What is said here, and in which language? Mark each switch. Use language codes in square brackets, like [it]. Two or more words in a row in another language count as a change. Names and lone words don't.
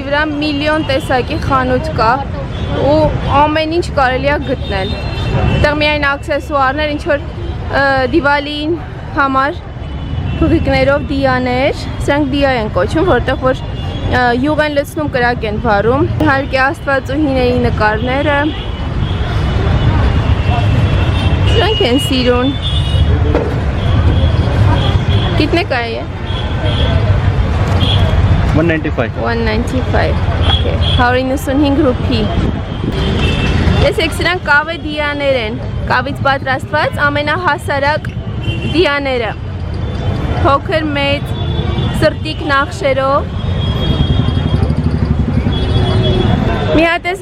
[hy] վրա միլիոն տեսակի խանութ կա ու ամեն ինչ կարելի է գտնել։ Այստեղ միայն աքսեսուարներ, ինչ որ Դիվալին համար փղիկներով դիաներ, սրանք դիա են կոչում, որտեղ որ յուղ են լցնում, կրակ են վառում։ Իհարկե աստվածուհիների նկարները։ Սրանք են սիրուն։ [hi] कितने का है ये? [hy] 195. 195. Okay. 195 ռուփի։ Տեսեք, սրանք կավե դիաներ են։ Կավից պատրաստված ամենահասարակ դիաները։ Փոքր մեծ սրտիկ նախշերով։ Մի հատ էս